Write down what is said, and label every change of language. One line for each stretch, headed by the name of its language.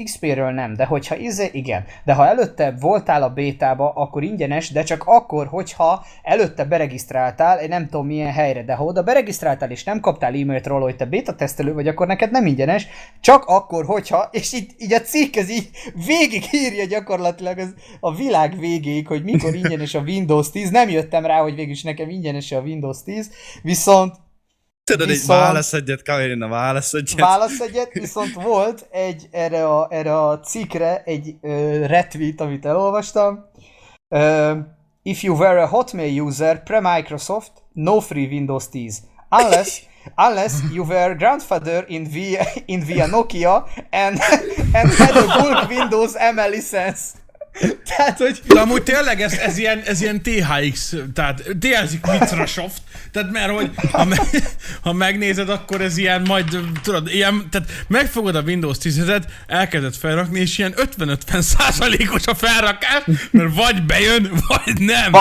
Hungarian: XP-ről nem, de hogyha igen. De ha előtte voltál a bétába, akkor ingyenes, de csak akkor, hogyha előtte beregisztráltál, én nem tudom milyen helyre, de ha oda beregisztráltál és nem kaptál e-mailt róla, hogy te béta tesztelő vagy, akkor neked nem ingyenes, csak akkor, hogyha, és itt így a cikk ez így végigírja gyakorlatilag a világ végéig, hogy mikor ingyenes a Windows 10, nem jöttem rá, hogy végülis nekem ingyenes a Windows 10, viszont tudod, hogy válasz egyet, viszont volt egy erre a cikkre egy retweet, amit elolvastam.
English: If you were a Hotmail user pre-Microsoft, no free Windows 10. Unless you were grandfather in via Nokia and had a bulk Windows ML license.
Hungarian: Tehát, hogy... De amúgy tényleg ez ilyen THX, tehát THX Microsoft, tehát mert hogy ha megnézed, akkor ez ilyen majd, tudod, ilyen, tehát megfogod a Windows 10-et, elkezded felrakni, és ilyen 50-50%-os a felrakás, mert vagy bejön, vagy nem.